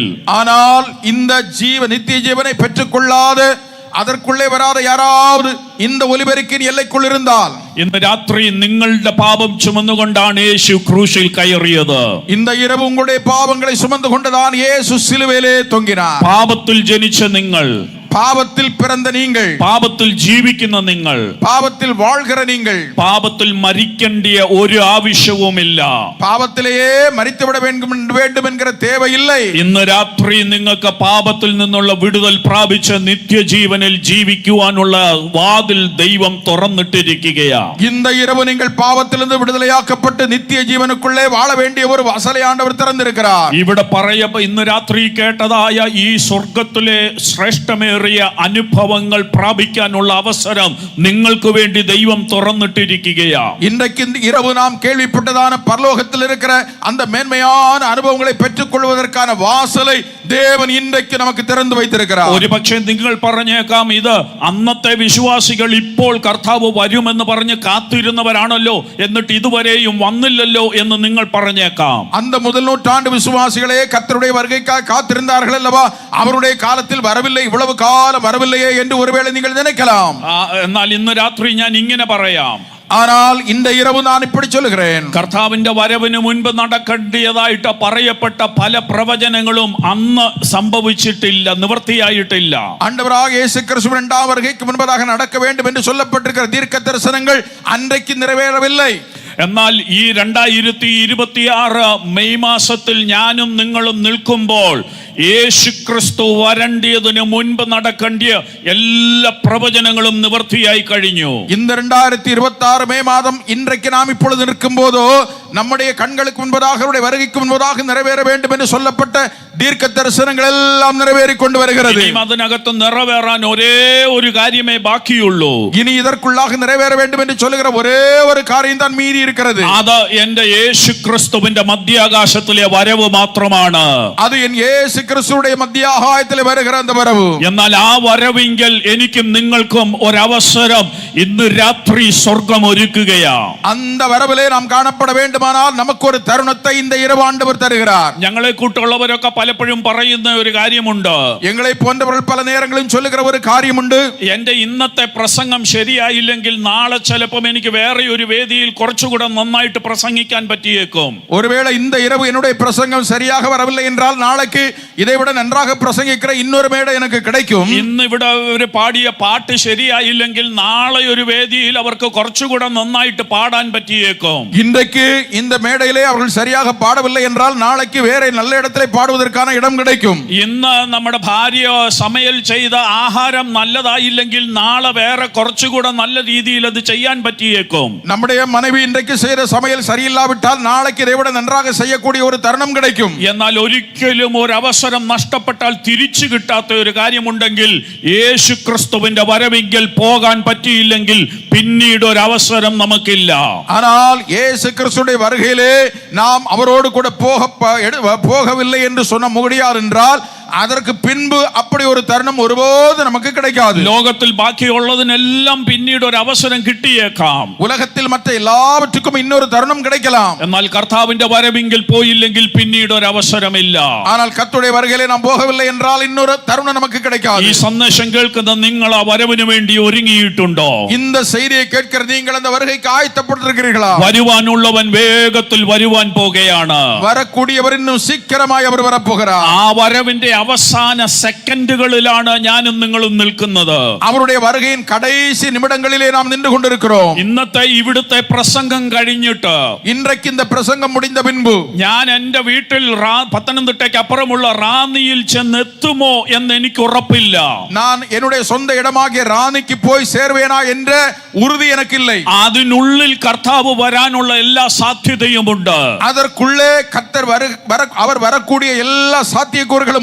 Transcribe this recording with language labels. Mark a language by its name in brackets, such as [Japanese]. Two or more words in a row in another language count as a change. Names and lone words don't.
[Tamil] ஆனால் இந்த நித்திய ஜீவனை பெற்றுக்கொள்ளாத அதற்குள்ளே வராத யாராவது இந்த ஒலிபெருக்கின் எல்லைக்குள் இருந்தால், [Malayalam] ഇന്ന് രാത്രി നിങ്ങളുടെ പാപം ചുമന്നുകൊണ്ടാണ് യേശു ക്രൂശിൽ കയറിയത്. [Tamil] இந்த இரவு உங்களுடைய பாவங்களை சுமந்து கொண்டுதான் இயேசு சிலுவையிலே தொங்கினார். [Malayalam] പാപത്തിൽ ജനിച്ച നിങ്ങൾ, [Tamil] பாவத்தில் பிறந்த நீங்கள், [Malayalam] പാപത്തിൽ ജീവിക്കുന്ന നിങ്ങൾ, [Tamil] பாவத்தில் வாழ்கிற நீங்கள், [Malayalam] പാപത്തിൽ മരിക്കേണ്ടിയ ഒരു ആവശ്യവുമില്ല. [Tamil] പാപത്തിலேயே മരിച്ചുവിട வேண்டும் എன்கிற தேவையில்லை. [Malayalam] ഇന്ന് രാത്രി നിങ്ങൾക്ക് പാപത്തിൽ നിന്നുള്ള വിടുതൽ പ്രാപിച്ച നിത്യജീവനിൽ ജീവിക്കുവാനുള്ള വാതിൽ ദൈവം തുറന്നിട്ടിരിക്കുകയാണ്. [Tamil] இந்த இரவு நீங்கள் பாவத்திலிருந்து விடுதலையாக்கப்பட்டு நித்திய ஜீவனுக்குள்ளே வாழ வேண்டிய ஒரு வாசலை ஆண்டவர் திறந்திருக்கிறார். [Malayalam] ഇവിടെ ഇന്ന് രാത്രി കേട്ടതായ ഈ സ്വർഗത്തിലെ ശ്രേഷ്ഠമേറിയ അനുഭവങ്ങൾ പ്രാപിക്കാനുള്ള അവസരം നിങ്ങൾക്ക് വേണ്ടി ദൈവം തുറന്നിട്ടിരിക്കുകയാണ്. [Tamil] இன்றைக்கு இரவு நாம் கேள்விப்பட்டதான பரலோகத்தில் இருக்கிற அந்த மேன்மையான அனுபவங்களை பெற்றுக்கொள்வதற்கான வாசலை தேவன் இன்றைக்கு நமக்கு திறந்து வைத்திருக்கிறார். [Malayalam] ഒരുപക്ഷെ നിങ്ങൾ പറഞ്ഞേക്കാം, ഇത് അന്നത്തെ വിശ്വാസികൾ ഇപ്പോൾ കർത്താവ് വരുമെന്ന് പറഞ്ഞ് കാത്തിരുന്നവരാണല്ലോ, എന്നിട്ട് ഇതുവരെയും വന്നില്ലല്ലോ എന്ന് നിങ്ങൾ പറഞ്ഞേക്കാം. [Tamil] அந்த முதல் நூற்றாண்டு விசுவாசிகளே கர்த்தருடைய வருகைக்காக காத்திருந்தார்கள் அல்லவா, அவருடைய காலத்தில் வரவில்லை, இவ்வளவு காலம் வரவில்லையே என்று ஒருவேளை நீங்கள் நினைக்கலாம். [Malayalam] എന്നാൽ ഇന്ന് രാത്രി ഞാൻ ഇങ്ങനെ പറയാം, [Tamil] ஆனால் இந்த இரவு நான் இப்படி சொல்லுகிறேன், [Malayalam] കർത്താവിന്റെ വരവിന് മുൻപ് നടക്കേണ്ടതായിട്ട് പറയപ്പെട്ട പല പ്രവചനങ്ങളും അന്ന് സംഭവിച്ചിട്ടില്ല, നിവൃത്തിയായിട്ടില്ല. [Tamil] ஆண்டவராக இயேசு கிறிஸ்து இரண்டாம் வருகைக்கு முன்பதாக நடக்க வேண்டும் என்று சொல்லப்பட்டிருக்கிற தீர்க்க தரிசனங்கள் அன்றைக்கு நிறைவேறவில்லை. [Malayalam] എന്നാൽ ഈ 2026 മെയ് മാസത്തിൽ ഞാനും നിങ്ങളും നിൽക്കുമ്പോൾ യേശു ക്രിസ്തു വരേണ്ടതിന് മുൻപ് നടക്കേണ്ട എല്ലാ പ്രവചനങ്ങളും നിവൃത്തിയായി കഴിഞ്ഞു. [Tamil] இந்த 2026 மே மாதம் இன்றைக்கு நாம் இப்பொழுது நிற்கும் போதோ நம்முடைய கண்களுக்கு முன்பதாக அவருடைய வருகைக்கு முன்பதாக நிறைவேற வேண்டும் என்று சொல்லப்பட்ட தீர்க்க தரிசனங்கள் எல்லாம் நிறைவேறிக் கொண்டு வருகிறது. [Malayalam] അതിനകത്ത് നിറവേറാൻ ഒരേ ഒരു കാര്യമേ ബാക്കിയുള്ളൂ. [Tamil] இனி இதற்குள்ளாக நிறைவேற வேண்டும் என்று சொல்லுகிற ஒரே ஒரு காரியம் தான் மீதி இருக்கிறது. [Malayalam] അത് എന്റെ യേശു ക്രിസ്തുവിന്റെ മധ്യാകാശത്തിലെ വരവ് മാത്രമാണ്. [Tamil] அது என் இயேசு கிறிஸ்துவுடைய மத்தியாகாயத்திலே வருகிற அந்த வரவு. [Malayalam] എന്നാൽ ആ വരവിങ്കൽ എനിക്കും നിങ്ങൾക്കും ഒരവസരം ഇന്ന് രാത്രി സ്വർഗം ഒരുക്കുകയാണ്. [Tamil] அந்த வரவிலே நாம் காணப்பட வேண்டுமானால் நமக்கு ஒரு தருணத்தை இந்த இரவு ஆண்டவர் தருகிறார். [Malayalam] ഞങ്ങളെ കൂട്ടുള്ളവരൊക്കെ പലപ്പോഴും പറയുന്ന ഒരു കാര്യമുണ്ട്, [Tamil] எங்களை போன்றவர்கள் பல நேரங்களிலும் சொல்லுகிற ஒரு காரியമുണ്ട്, [Malayalam] എന്റെ ഇന്നത്തെ പ്രസംഗം ശരിയായില്ലെങ്കിൽ നാളെ ചിലപ്പോൾ എനിക്ക് വേറെ ഒരു വേദിയിൽ കുറച്ചുകൂടെ നന്നായിട്ട് പ്രസംഗിക്കാൻ പറ്റിയേക്കും. [Tamil] ஒருவேளை இந்த இரவு என்னுடைய பிரசங்கம் சரியாக வரவில்லை என்றால் நாளைக்கு இதைவிட நன்றாக பிரசங்கிக்கிற இன்னொரு மேடை எனக்கு கிடைக்கும். [Malayalam] ഇന്ന് ഇവിടെ ഒരു പാടിയ പാട്ട് ശരിയായില്ലെങ്കിൽ നാളെ ഒരു വേദിയിൽ അവർക്ക് കുറച്ചുകൂടെ നന്നായിട്ട് പാടാൻ പറ്റിയേക്കും. [Tamil] இன்றைக்கு இந்த மேடையிலே அவர்கள் சரியாக பாடவில்லை என்றால் நாளைக்கு வேற நல்ல இடத்திலே பாடுவதற்கான இடம் கிடைக்கும். [Malayalam] ഇന്ന് നമ്മുടെ ഭാര്യ സമയൽ ചെയ്ത ആഹാരം നല്ലതായില്ലെങ്കിൽ നാളെ വേറെ കുറച്ചുകൂടെ നല്ല രീതിയിൽ അത് ചെയ്യാൻ പറ്റിയേക്കും. [Tamil] நம்முடைய மனைவி இன்றைக்கு செய்த சமையல் சரியில்லாவிட்டால் நாளைக்கு இதைவிட நன்றாக செய்யக்கூடிய ஒரு தருணம் கிடைக்கும். [Malayalam] എന്നാൽ ഒരിക്കലും ഒരു അവസരം നഷ്ടപ്പെട്ടാൽ തിരിച്ചു കിട്ടാത്ത ഒരു കാര്യമുണ്ടെങ്കിൽ, യേശു ക്രിസ്തുവിന്റെ വരവെങ്കിൽ പോകാൻ പറ്റിയില്ലെങ്കിൽ പിന്നീട് ഒരു അവസരം നമുക്കില്ല. [Tamil] ஆனால் இயேசு கிறிஸ்துடைய வருகையிலே நாம் அவரோடு கூட போகவில்லை என்று சொல்ல முடியாது என்றால் அதற்கு பின்பு அப்படி ஒரு தருணம் ஒருபோது நமக்கு கிடைக்காது. [Malayalam] ലോകത്തിൽ ബാക്കിയുള്ളതിനെല്ലാം പിന്നീട് ഒരു അവസരം കിട്ടിയേക്കാം. [Tamil] உலகத்தில் மற்ற எல்லாவற்றுக்கும் இன்னொரு தருணம் கிடைக்கலாம். [Malayalam] എന്നാൽ കർത്താവിന്റെ വരവെങ്കിൽ പോയില്ലെങ്കിൽ പിന്നീട് ഒരു അവസരമില്ല. [Tamil] ஆனால் கர்த்தருடைய வருகையிலே நாம் போகவில்லை என்றால் இன்னொரு தருணம் நமக்கு கிடைக்காது. [Malayalam] ഈ സന്ദേശം കേൾക്കുന്ന നിങ്ങൾ ആ വരവിന് വേണ്ടി ഒരുങ്ങിയിട്ടുണ്ടോ? [Tamil] இந்த செய்தியை கேட்கிற நீங்கள் அந்த வருகைக்கு ஆயத்தப்பட்டிருக்கிறீர்களா? [Malayalam] വരുവാനുള്ളവൻ വേഗത്തിൽ വരുവാൻ പോകുകയാണ്. [Tamil] வரக்கூடியவர் இன்னும் சீக்கிரமாய் அவர் வரப்போகிறார். [Malayalam] ആ വരവിന്റെ അവസാന സെക്കൻഡുകളിലാണ് ഞാനും നിങ്ങളും നിൽക്കുന്നത്. [Tamil] അവരുടെ வருகையின் கடைசி நிமிடங்களிலே நாம் நின்று கொண்டிருக்கிறோம். [Malayalam] ഇന്നത്തെ ഇവിടുത്തെ പ്രസംഗം കഴിഞ്ഞിട്ട്, [Tamil] இன்றைக்கு இந்த பிரசங்கம் முடிந்த பின்பு [Malayalam] ഞാൻ എന്റെ വീട്ടിൽ പത്തനംതിട്ടയ്ക്ക് അപ്പുറമുള്ള റാന്നിയിൽ ചെന്നെത്തുമോ എന്ന് എനിക്ക് ഉറപ്പില്ല. [Tamil] நான் என்னுடைய சொந்த இடமாகிய ராணிக்கு போய் சேர்வேனா என்ற உறுதி எனக்கு இல்லை. [Malayalam] അതിനുള്ളിൽ കർത്താവ് വരാനുള്ള എല്ലാ സാധ്യതയുമുണ്ട്. [Tamil] அதற்குள்ளே கர்த்தர் அவர் வரக்கூடிய எல்லா சாத்தியக்கூறுகளும் உண்டு.